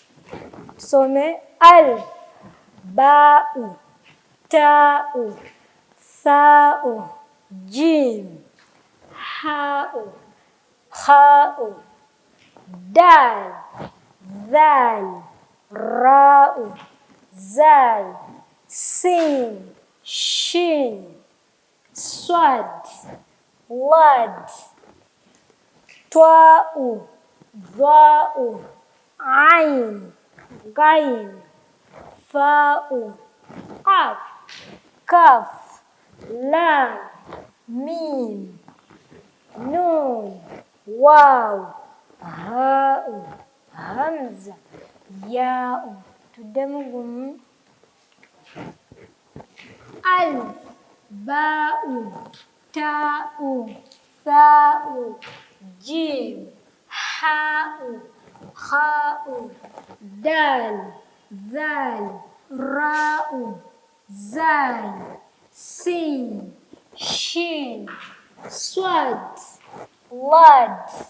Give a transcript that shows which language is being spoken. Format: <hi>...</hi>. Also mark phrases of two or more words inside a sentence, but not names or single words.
<ar>Tusome ألف، باء، تاء، ثاء، جيم، حاء, خاء، دال، ذال، راء, زاي، سين، شين، صاد، ضاد, طاء، ظاء، عين، غين، فاء، قاف، كاف، لام، ميم، نون، واو، هاء، همزة، ياء.</ar> <lg>Tuddemu gumu.</lg> <ar>ألف، باء، تاء، ثاء، جيم، حاء، خاء، دال، ذال، راء، زاي، سين، شين، صاد، ضاد,</ar>